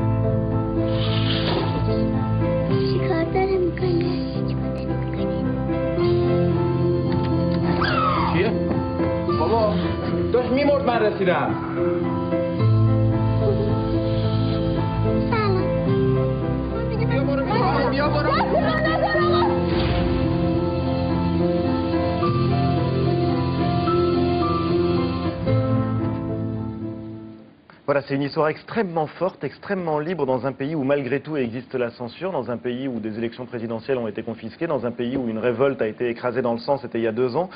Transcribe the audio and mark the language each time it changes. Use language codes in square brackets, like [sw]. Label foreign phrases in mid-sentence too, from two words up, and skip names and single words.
[fa] چیکار داره میکنه؟ چیه؟ بابا داشت میمرد من رسیدم. سلام. بیا برو. [fr] Voilà, c'est une histoire extrêmement forte, extrêmement libre dans un pays où malgré tout existe la censure, dans un pays où des élections présidentielles ont été confisquées, dans un pays où une révolte a été écrasée dans le sang, c'était il y a 2 ans.